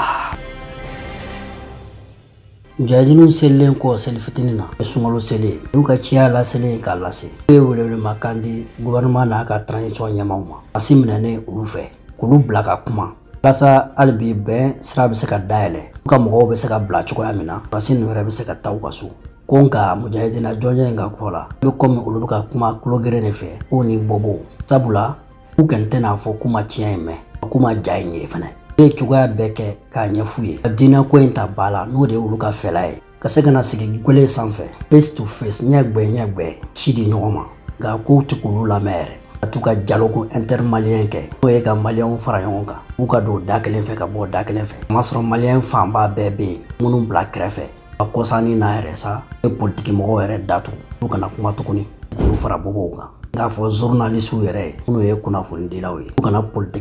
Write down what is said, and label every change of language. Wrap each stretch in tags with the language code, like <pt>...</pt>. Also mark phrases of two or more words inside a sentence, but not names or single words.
<bm>mujahidiniw selilen kɔ seli fitinin na sunkalo seli n'u ka ciya laselen k'a lase u ye welewelema kan di gouvernement n'a ka transition ɲɛmaw ma a si minɛnen olu fɛ k'olu bila ka kuma walasa hali bi bɛn sira bɛ se ka dayɛlɛ u ka mɔgɔw bɛ se ka bila cogoya min na pasi ninnu yɛrɛ bɛ se ka taa u ka so ko nka mujahidina jɔnjɛ in ka fɔ la bɛ kɔmi olu bɛ ka kuma kulogere de fɛ k'o ni bɔbɔ sabula u kɛn tɛna fɔ k'u ma tiɲɛ in mɛn k'u ma ja in ye fɛnɛ ye cogoya bɛɛ kɛ k'a ɲɛfu ye ka diinɛ ko in ta ba la n'o de ye olu ka fɛla ye ka se ka na sigi gwele sanfɛ</bm> <en>face to face</en> <bm>ɲɛgbɛ si di ɲɔgɔn ma nka k'u tɛ k'olu lamɛn yɛrɛ ka t'u ka</bm> <fr>dialogue intermalien</fr> <bm>kɛ n'o ye ka maliyɛnw fara ɲɔgɔn kan k'u ka don da kelen fɛ ka bɔ da kelen fɛ o ma sɔrɔ maliyɛn fanba bɛɛ bɛ yen minnu bila kɛrɛfɛ ka kɔsanni n'a yɛrɛ sa e politiki mɔgɔw yɛrɛ datugu n'u kana kuma tuguni k'olu fara bɔbɔw kan k'a fɔ journaliste yɛrɛ ye minnu ye kunnafonidilaw ye u kana politiki</bm>